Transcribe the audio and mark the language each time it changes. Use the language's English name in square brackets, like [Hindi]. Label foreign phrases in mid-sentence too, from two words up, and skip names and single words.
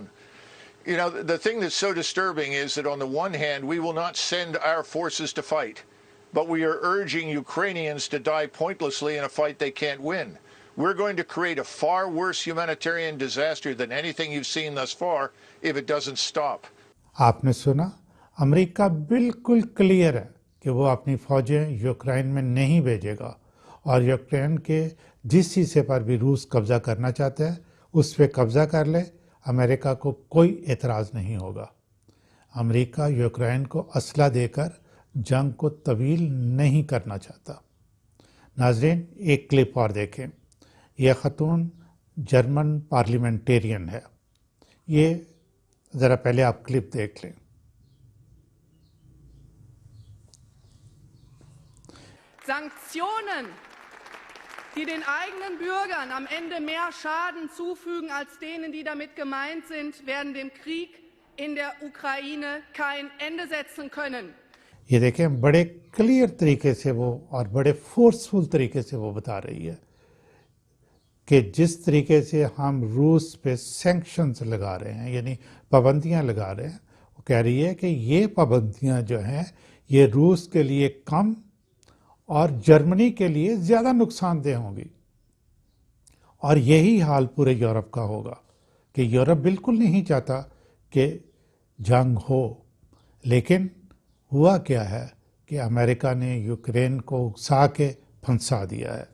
[English] You know, the thing that's so disturbing is that on the one hand, we will not send our forces to fight, but we are urging Ukrainians to die pointlessly in a fight they can't win. We're going to create a far worse humanitarian disaster than anything you've seen thus far if it doesn't stop. [Urdu] آپ نے سنا، امریکہ بالکل کلیئر ہے کہ وہ اپنی فوجیں یوکرین میں نہیں بھیجے گا، اور یوکرین کے جس حصے پر بھی روس قبضہ کرنا چاہتا ہے اس پہ قبضہ کر لے، امریکہ کو کوئی اعتراض نہیں ہوگا۔ امریکہ یوکرین کو اسلحہ دے کر جنگ کو طویل نہیں کرنا چاہتا۔ ناظرین، ایک کلپ اور دیکھیں۔ یہ خاتون [English] German parliamentarian [Urdu] ہے۔ یہ ذرا پہلے آپ کلپ دیکھ لیں۔ [German] Sanktionen, die den eigenen Bürgern am Ende mehr Schaden zufügen als denen, die damit gemeint sind, werden dem Krieg in der Ukraine kein Ende setzen können. [Urdu] یہ دیکھیں، بڑے کلیئر طریقے سے وہ اور بڑے فورسفل طریقے سے وہ بتا رہی ہے کہ جس طریقے سے ہم روس پہ سینکشنز لگا رہے ہیں، یعنی پابندیاں لگا رہے ہیں، وہ کہہ رہی ہے کہ یہ پابندیاں جو ہیں یہ روس کے لیے کم اور جرمنی کے لیے زیادہ نقصان دہ ہوں گی، اور یہی حال پورے یورپ کا ہوگا کہ یورپ بالکل نہیں چاہتا کہ جنگ ہو، لیکن ہوا کیا ہے کہ امریکہ نے یوکرین کو اکسا کے پھنسا دیا ہے۔